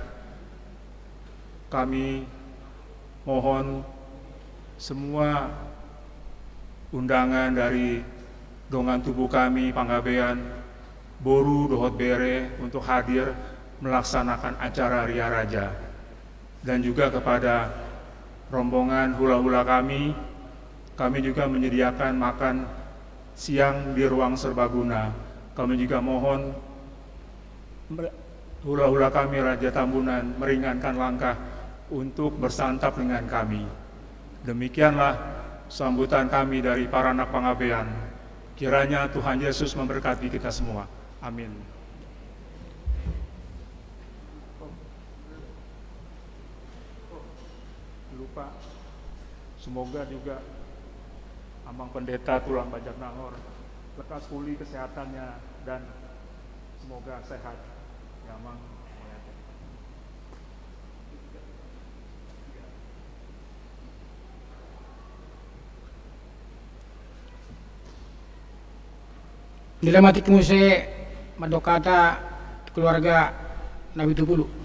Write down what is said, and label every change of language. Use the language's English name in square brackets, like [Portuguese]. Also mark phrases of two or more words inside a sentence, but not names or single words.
[Indonesian] Kami mohon semua undangan dari dongan tubuh kami, Pangabean, Boru, Dohot Bere untuk hadir melaksanakan acara Ria Raja. Dan juga kepada rombongan hula-hula kami juga menyediakan makan siang di ruang serbaguna. Kami juga mohon hula-hula kami Raja Tambunan meringankan langkah untuk bersantap dengan kami. Demikianlah sambutan kami dari para anak Pangabean. Kiranya Tuhan Yesus memberkati kita semua. Amin. Lupa, semoga juga Amang Pendeta Tulang Bajak Nangor lekas pulih kesehatannya dan semoga sehat. Ya, Amang. [Batak Toba] Dilematik muse madokata keluarga Nabi Tupulu.